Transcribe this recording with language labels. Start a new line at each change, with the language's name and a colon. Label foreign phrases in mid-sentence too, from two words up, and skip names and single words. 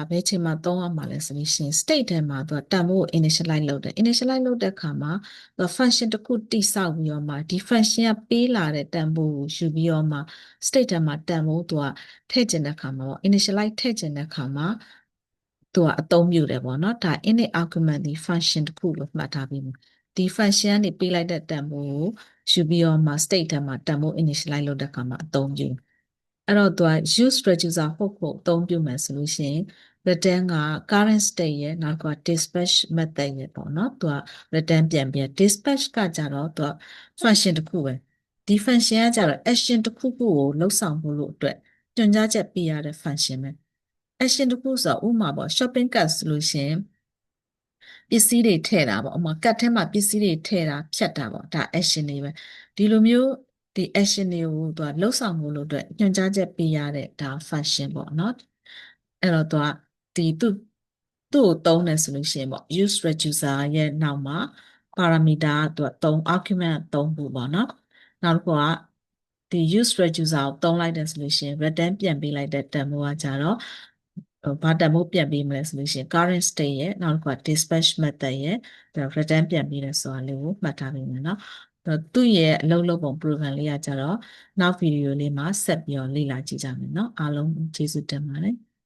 Burmese: ဘယ်ချိန်မှာသုံးရမှာလဲဆိုလို့ရှိရင် state ထဲမှာသူကတန်ဖိုးကို initialize လုပ်တယ် initialize လုပ်တဲ့အခါမှာသူက function တစ်ခုတိဆောက်ပြီးတော့မှဒီ function ကပေးလာတဲ့တန်ဖိုးကိုယူပြီးတော့မှ state ထဲမှာတန်ဖိုးသူကထည့်ကျင်တဲ့အခါမှာပေါ့ initialize ထည့်ကျင်တဲ့အခါမှာသူကအသုံးပြုတယ်ပေါ့နော်ဒါ
English: init argument
Burmese: ဒီ function တစ်ခုလို့ မှတ်ထားပြီးဒီ function ကနေပေးလိုက်တဲ့တန်ဖိုးကိုယူပြီးတော့မှ state ထဲမှာတန်ဖိုး initialize လုပ်တဲ့အခါမှာအသုံးပြုအဲ့တော့သူက
English: use reducer hook
Burmese: ကိုအသုံးပြုမယ်ဆိုလို့ရှိရင် return က
English: current state
Burmese: ရဲ့နောက်က
English: dispatch method
Burmese: ရဲ့ပေါ့နော်သူက return ပြန် ပြီး dispatch ကကြတော့သူက function တစ်ခုပဲဒီ function ကကြတော့ action တစ်ခုခုကိုလှုပ်ဆောင်ဖို့လို့အတွက်ညွှန်ကြားချက်ပေးရတဲ့ function ပဲ action တစ်ခုဆိုဥပမာပေါ့
English: shopping cart
Burmese: ဆိုလို့ ရှိရင်ပစ္စည်းတွေထည့်တာပေါ့ဥပမာ cart ထဲမှာပစ္စည်းတွေထည့်တာဖြတ်တာပေါ့ဒါ action တွေပဲဒီလိုမျိုးဒီ action တွေကိုသူ ကလှုပ်ဆောင်မှုလို့အတွက်ညွှန်ကြားချက်ပေးရတဲ့ဒါ function ပေါ့เนาะအဲ့တော့သူကဒီသူ့ကိုသုံးတယ်ဆိုလို့ ရှိရင်ပေါ့
English: use reducer
Burmese: ရဲ့နောက်မှာ parameter ကသူက3 argument 3ခုပေါ့เนาะနောက်တစ်ခုကဒီ
English: use reducer
Burmese: ကိုသုံးလိုက်တယ်ဆိုလို့ရှိရင် return ပြန်ပေးလိုက်တဲ့တန်ဖိုးကကြတော့ဘာတန်ဖိုးပြန်ပေးမလဲဆိုလို့ရှိရင်
English: current state
Burmese: ရဲ့နောက်တစ်ခုက
English: dispatch method
Burmese: ရဲ့ return ပြန်ပေးတယ်ဆိုတာလေးကိုမှတ်ထားပေးမယ်เนาะသူ့ရဲ့အလုပ်လုပ်ပုံ program လေးကကြတော့နောက်ဗီဒီယိုလေးမှာဆက်ပြီးတော့လေ့လာကြည့်ကြမယ်เนาะအားလုံးကျေးဇူးတင်ပါတယ်